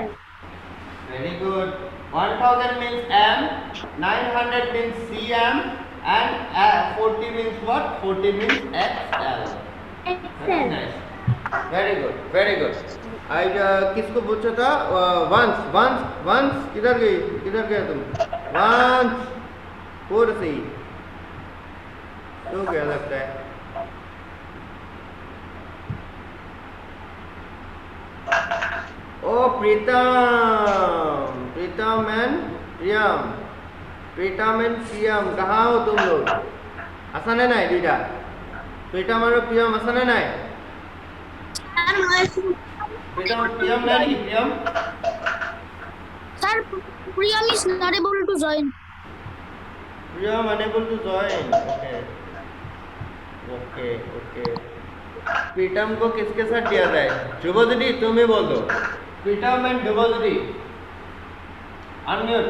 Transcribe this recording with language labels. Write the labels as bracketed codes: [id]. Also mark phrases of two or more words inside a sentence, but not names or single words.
[en] very good 1000 means M 900 means CM and 40 means what 40 means XL very nice very good I [hi] किसको पूछा था वंस किधर गया तुम वंस कुर्सी। तो क्या लगता है? ओ प्रीतम, प्रीतम एंड प्रियम, प्रीतम एंड प्रियम कहाँ हो तुम लोग? [as] आसाने নাই দুইটা? প্ৰীতম আৰু প্ৰিয়ম আছেনে নাই? প্ৰীতম প্ৰিয়ম নাই নেকি? প্ৰিয়ম [en] Sir, Priyam is not able to join. प्रियम unable to join. okay okay. [hi] प्रीतम को किसके साथ दिया जाए? ध्रुवदीदी तुम ही बोल दो। प्रीतम एंड ध्रुवदीदी अनम्यूट।